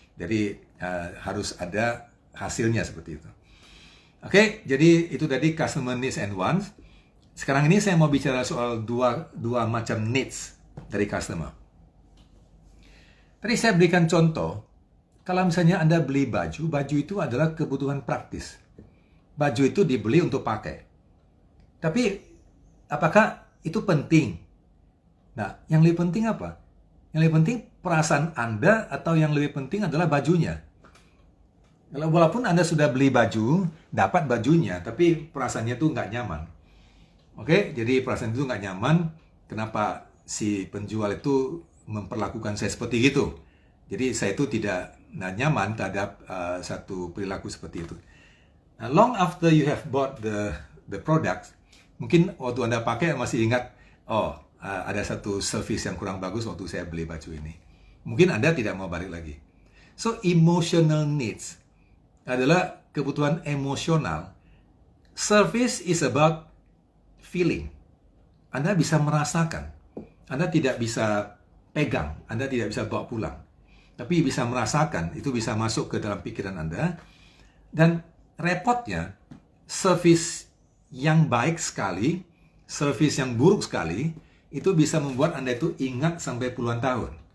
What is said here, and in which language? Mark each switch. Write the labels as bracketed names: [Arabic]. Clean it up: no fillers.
[Indonesian] Jadi harus ada hasilnya seperti itu. Oke, jadi itu tadi [English] customer needs and wants. [Indonesian] Sekarang ini saya mau bicara soal dua macam needs dari customer. Tadi saya berikan contoh, kalau misalnya Anda beli baju itu adalah kebutuhan praktis. Baju itu dibeli untuk pakai. Tapi apakah itu penting? Nah, yang lebih penting apa? Yang lebih penting perasaan Anda atau yang lebih penting adalah bajunya? Walaupun Anda sudah beli baju, dapat bajunya, tapi perasaannya tuh nggak nyaman. Oke, jadi perasaan itu nggak nyaman. Kenapa si penjual itu memperlakukan saya seperti itu? Jadi saya itu tidak nyaman terhadap satu perilaku seperti itu. Nah, [English] long after you have bought the product, [Indonesian] mungkin waktu Anda pakai masih ingat, oh ada satu service yang kurang bagus waktu saya beli baju ini. Mungkin Anda tidak mau balik lagi. [English] So, emotional needs [Indonesian] adalah kebutuhan emosional. [English] Service is about feeling. [Indonesian] Anda bisa merasakan. Anda tidak bisa pegang, Anda tidak bisa bawa pulang. Tapi bisa merasakan, itu bisa masuk ke dalam pikiran Anda. Dan repotnya, service yang baik sekali, service yang buruk sekali, itu bisa membuat Anda itu ingat sampai puluhan tahun.